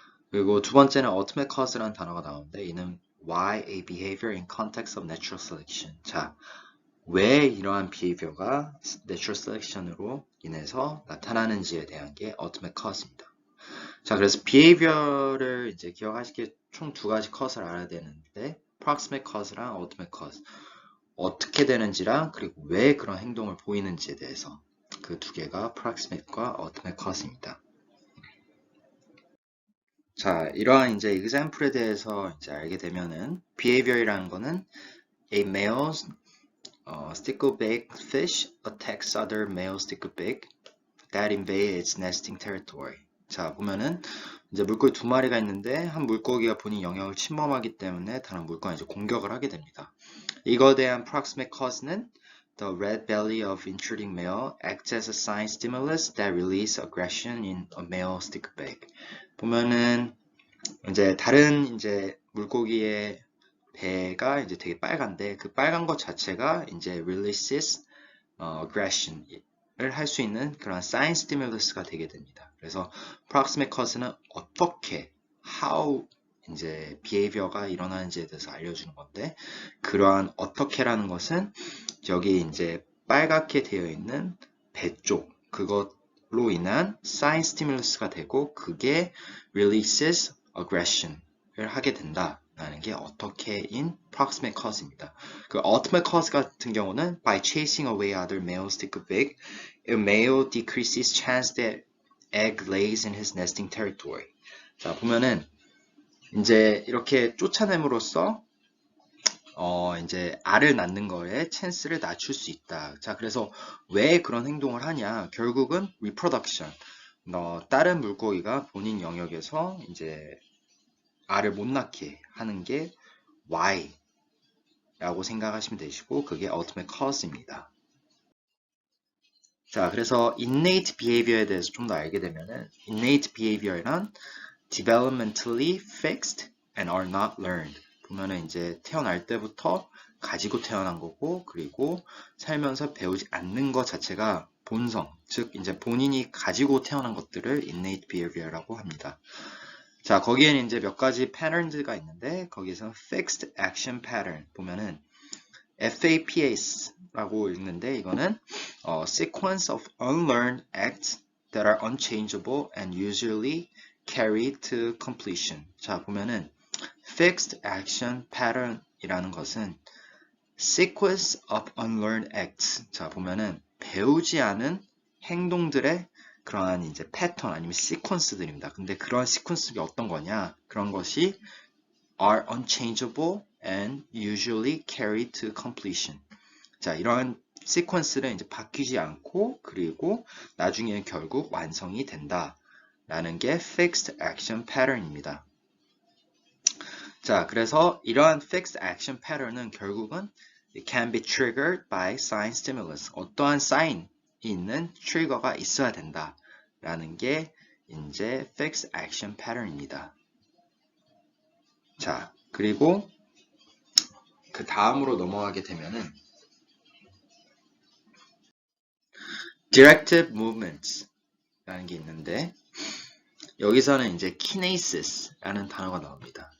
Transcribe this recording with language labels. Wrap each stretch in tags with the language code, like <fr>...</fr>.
<ko>그리고 두 번째는</ko> <en>ultimate cause라는</en> <ko>단어가 나오는데 이는</ko> <en>why a behavior in context of natural selection.</en> <ko>자, 왜 이러한 behavior가 natural selection으로 인해서 나타나는지에 대한 게 ultimate cause입니다. 자, 그래서 behavior를 이제 기억하시기에 총 두 가지 cause를 알아야 되는데 proximate cause랑 ultimate cause. 어떻게 되는지랑 그리고 왜 그런 행동을 보이는지에 대해서 그 두 개가 proximate과 ultimate cause입니다. 자, 이러한 이제 example에 대해서 이제 알게 되면은 behavior이라는 거는</ko> <en>a male stickleback fish attacks other male stickleback that invade its nesting territory.</en> <ko>자, 보면은 이제 물고기 두 마리가 있는데 한 물고기가 본인 영역을 침범하기 때문에 다른 물고기가 이제 공격을 하게 됩니다. 이거에 대한</ko> <en>proximate cause는 the red belly of intruding male acts as a sign stimulus that release aggression in a male stickback.</en> <ko>보면은 이제 다른 이제 물고기의 배가 이제 되게 빨간데 그 빨간 것 자체가 이제 releases aggression을 할 수 있는 그런 sign stimulus가 되게 됩니다. 그래서 proximate cause는 어떻게 how 이제 behavior가 일어나는지에 대해서 알려주는 건데 그러한 어떻게라는 것은 여기 이제 빨갛게 되어 있는 배 쪽 그것로 인한 sign stimulus가 되고 그게 releases aggression을 하게 된다라는 게 어떻게인 proximate cause입니다. 그 ultimate cause 같은 경우는</ko> <en>by chasing away other males stickleback, a male decreases chance that egg lays in his nesting territory.</en> <ko>자, 보면은 이제 이렇게 쫓아냄으로써 이제 알을 낳는 거에 찬스를 낮출 수 있다. 자, 그래서 왜 그런 행동을 하냐? 결국은 reproduction. 다른 물고기가 본인 영역에서 이제 알을 못 낳게 하는 게 why라고 생각하시면 되시고, 그게 ultimate cause입니다. 자, 그래서 innate behavior에 대해서 좀 더 알게 되면은</ko> <en>innate behavior란 developmentally fixed and are not learned.</en> <ko>보면은 이제 태어날 때부터 가지고 태어난 거고, 그리고 살면서 배우지 않는 것 자체가 본성, 즉 이제 본인이 가지고 태어난 것들을 innate behavior라고 합니다. 자, 거기에는 이제 몇 가지 패턴즈가 있는데 거기에서 fixed action pattern 보면은 FAPAS라고 읽는데 이거는</ko> <en>sequence of unlearned acts that are unchangeable and usually carried to completion.</en> <ko>자, 보면은</ko> <en>fixed action pattern</en> <ko>이라는 것은</ko> <en>sequence of unlearned acts.</en> <ko>자, 보면은 배우지 않은 행동들의 그러한 이제 패턴 아니면 시퀀스들입니다. 근데 그런 시퀀스가 어떤 거냐? 그런 것이</ko> <en>are unchangeable and usually carried to completion.</en> <ko>자, 이러한 시퀀스는 이제 바뀌지 않고 그리고 나중에는 결국 완성이 된다. 라는 게 fixed action pattern입니다. 자, 그래서 이러한 fixed action pattern은 결국은</ko> <en>it can be triggered by sign stimulus.</en> <ko>어떠한 sign이 있는 트리거가 있어야 된다. 라는 게 이제 fixed action pattern입니다. 자, 그리고 그 다음으로 넘어가게 되면은 directive movements 라는 게 있는데 여기서는 이제 kinesis라는 단어가 나옵니다.</ko>